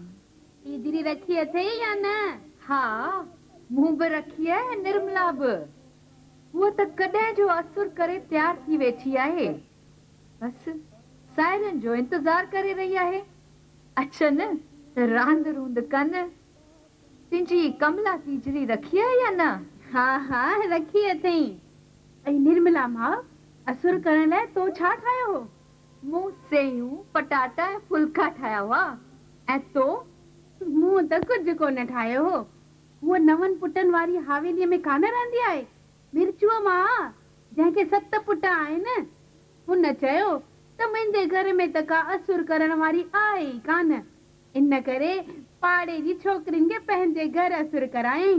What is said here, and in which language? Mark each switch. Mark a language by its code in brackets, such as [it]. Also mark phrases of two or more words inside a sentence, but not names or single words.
[sd] तीजरी रखी अथे या न? हाँ, मुंह बि रखी है निर्मला बि। वो त कॾहिं जो असुर करे तैयार थी वेठी आहे। बस सायरन जो इंतजार करे रही आहे। अचन त रांद रूंद कन। तुंहिंजी कमला तीजरी रखी आहे या न? हाँ हाँ रखी अथई। ऐं निर्मला माँ, असुर करण लाइ तो छा ठाहियो हो? मूं सेयूं पटाटा ऐं फुल्का ठाहिया हुआ। ऐं तो? मूं त कुझु कोन ठाहियो हो। उहो नवनि पुटनि वारी हवेलीअ में कान रहंदी आहे मिर्चूअ मां, जंहिंखे 7 पुट आहिनि हुन चयो त मुंहिंजे घर में त का असुर करण वारी आहे ई कान, इन करे पाड़े जी छोकिरियुनि खे पंहिंजे घर असुर करायईं।